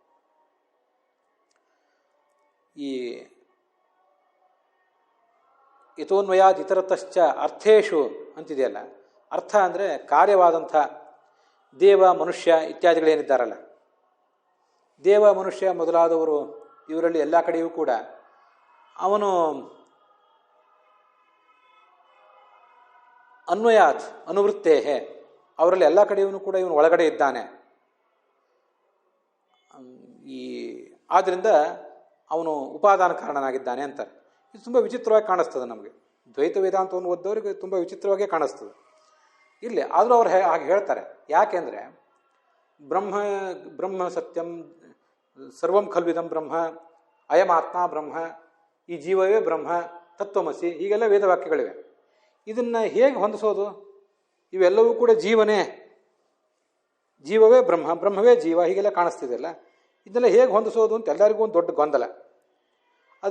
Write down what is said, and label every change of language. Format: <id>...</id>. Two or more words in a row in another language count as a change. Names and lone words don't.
<kn>ಈ</kn> <sa>ಯಥೋನ್ವಯಾತ್ ಇತರತಶ್ಚ ಅರ್ಥೇಶು</sa> <kn>ಅಂತಿದೆಯಲ್ಲ, ಅರ್ಥ ಅಂದರೆ ಕಾರ್ಯವಾದಂಥ ದೇವ, ಮನುಷ್ಯ ಇತ್ಯಾದಿಗಳೇನಿದ್ದಾರಲ್ಲ, ದೇವ, ಮನುಷ್ಯ ಮೊದಲಾದವರು ಇವರಲ್ಲಿ ಎಲ್ಲ ಕಡೆಯೂ ಕೂಡ ಅವನು</kn> <sa>ಅನ್ವಯಾತ್ ಅನುವೃತ್ತೇ,</sa> <kn>ಅವರಲ್ಲಿ ಎಲ್ಲ ಕಡೆಯೂ ಕೂಡ ಇವನು ಒಳಗಡೆ ಇದ್ದಾನೆ. ಆದ್ದರಿಂದ ಅವನು ಉಪಾದಾನ ಕಾರಣನಾಗಿದ್ದಾನೆ ಅಂತಾರೆ. ಇದು ತುಂಬ ವಿಚಿತ್ರವಾಗಿ ಕಾಣಿಸ್ತದೆ ನಮಗೆ. ದ್ವೈತ ವೇದಾಂತವನ್ನು ಓದ್ದವರಿಗೆ ತುಂಬ ವಿಚಿತ್ರವಾಗೇ ಕಾಣಿಸ್ತದೆ ಇಲ್ಲಿ. ಆದರೂ ಅವ್ರು ಹಾಗೆ ಹೇಳ್ತಾರೆ. ಯಾಕೆಂದರೆ</kn> <sa>ಬ್ರಹ್ಮ ಸತ್ಯಂ, ಸರ್ವಂ ಖಲ್ವಿದಂ ಬ್ರಹ್ಮ, ಅಯಮಾತ್ಮ ಬ್ರಹ್ಮ,</sa> <kn>ಈ ಜೀವವೇ ಬ್ರಹ್ಮ, ತತ್ವಮಸಿ, ಹೀಗೆಲ್ಲ ವೇದವಾಕ್ಯಗಳಿವೆ. ಇದನ್ನು ಹೇಗೆ ಹೊಂದಿಸೋದು? ಇವೆಲ್ಲವೂ ಕೂಡ ಜೀವನೇ, ಜೀವವೇ ಬ್ರಹ್ಮ, ಬ್ರಹ್ಮವೇ ಜೀವ, ಹೀಗೆಲ್ಲ ಕಾಣಿಸ್ತಿದೆಯಲ್ಲ, ಇದನ್ನೆಲ್ಲ ಹೇಗೆ ಹೊಂದಿಸೋದು ಅಂತ ಎಲ್ಲರಿಗೂ ಒಂದು ದೊಡ್ಡ ಗೊಂದಲ.</kn>